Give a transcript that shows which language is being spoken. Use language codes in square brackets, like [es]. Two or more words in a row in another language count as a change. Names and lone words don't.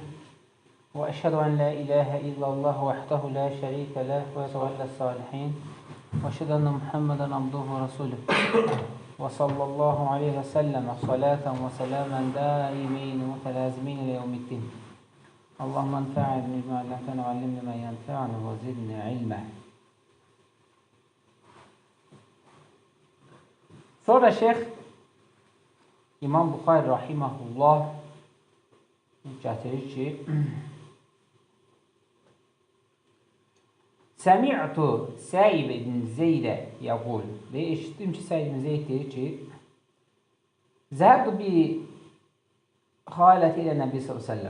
[ar] وأشهد أن لا إله إلا الله وحده لا شريك له وهو يتولى الصالحين. وأشهد أن محمدا عبده ورسوله وصلى الله عليه وسلم صلاة وسلاما دائمين متلازمين إلى يوم الدين. اللهم انفعني بما علمتنا وعلمني ما ينفعني وزدني علما. [az] Sonra Şeyh İmam Buxari rahiməhullah gətirir ki, [ar] سمعت السائب بن يزيد يقول [az] və eşitdim ki, Səib ibn Zeyd deyir ki, [ar] ذهبت بي خالتي إلى النبي [az] s.ə.v.